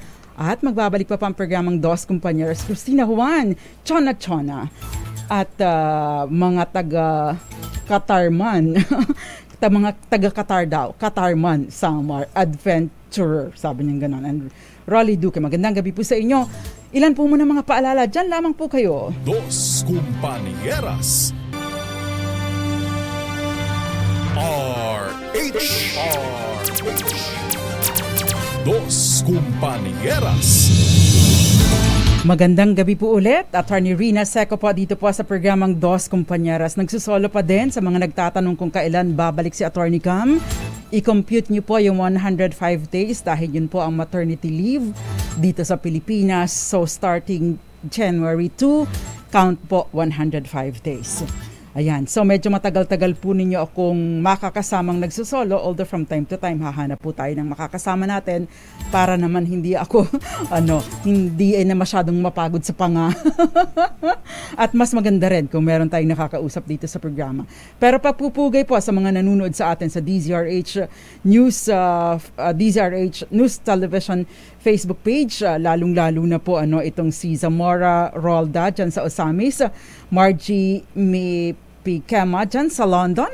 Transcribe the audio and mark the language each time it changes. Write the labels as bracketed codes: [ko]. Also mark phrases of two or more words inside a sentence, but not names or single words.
[tl] At magbabalik pa ang programang Dos Compañeras. Christina Juan, Chona Chona at mga taga Katarman. Mga taga Qatar daw. Katarman, Samar, Adventurer. Sabi niya gano'n. And Rolly Duque, magandang gabi po sa inyo. Ilan po muna mga paalala, dyan lamang po kayo. Dos Compañeras. RH. Dos Compañeras. Magandang gabi po ulit. Attorney Rina Seco po dito po sa programang Dos Compañeras. Nagsusolo pa din sa mga nagtatanong kung kailan babalik si Attorney Cam. I-compute niyo po yung 105 days dahil yun po ang maternity leave dito sa Pilipinas. [en] So starting January 2, count po 105 days. [tl] Ayan, so medyo matagal-tagal po ninyo akong makakasamang nagsusolo, [en] although from time to time [tl] hahanap po tayo ng makakasama natin para naman hindi ako hindi na masyadong mapagod sa panga. At mas maganda rin kung meron tayong nakakausap dito sa programa. Pero papupugay po sa mga nanonood sa atin sa DZRH News DZRH News Television Facebook page, lalong-lalo na po itong si Zamora Rolda dyan sa Osamis, Margie Kema dyan sa London.